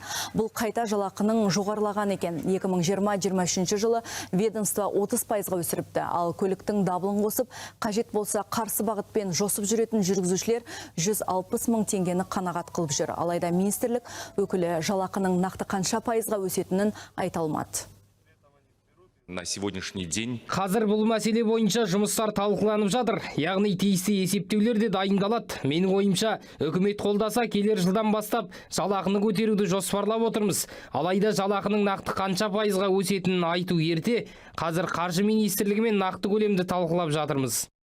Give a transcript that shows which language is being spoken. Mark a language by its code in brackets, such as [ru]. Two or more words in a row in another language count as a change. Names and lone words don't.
[kk] Бұл қайта жалақының жоғарылаған екен. 2020-23 жылы ведомство 30%-ға өсіріпті. Ал көліктің дабылын қосып, қажет болса қарсы бағытпен жосып жүретін жүргізушілер 160 мың теңгені қанағат қылып жүр. Алайда министрлік өкілі жалақының нақты қанша пайызға өсетінін айта алмады. [ru] На сегодняшний день [kk] қазір бұл мәселе бойынша жұмыстар талқыланып жатыр. Яғни тиісті есептеулер де дайындалады. Менің ойымша, үкімет қолдаса келер жылдан бастап жалақыны көтеруді жоспарлап отырмыз. Алайда жалақының нақты қанша пайызға өсетінін айту ерте. Қазір қаржы министрлігімен нақты көлемді талқылап жатырмыз.